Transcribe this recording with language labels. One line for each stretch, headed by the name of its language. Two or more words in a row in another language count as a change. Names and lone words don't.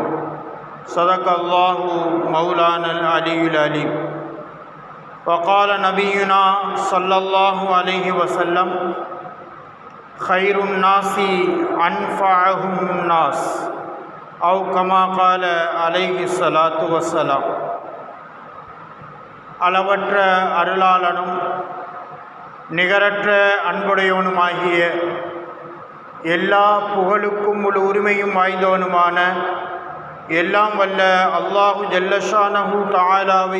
Arabic: صدق الله مولانا العلي العليم. وقال نبينا صلى الله عليه وسلم: خير الناس أنفعهم الناس، أو كما قال عليه الصلاة والسلام.
Tamil: அளவற்ற அருளாளனும் நிகரற்ற அன்புடையவனுமாகிய எல்லா புகழுக்கும் முழு உரிமையும் வாய்ந்தவனுமான எல்லாம் வல்ல
Arabic: الله جل شأنه
Tamil: தஆலாவை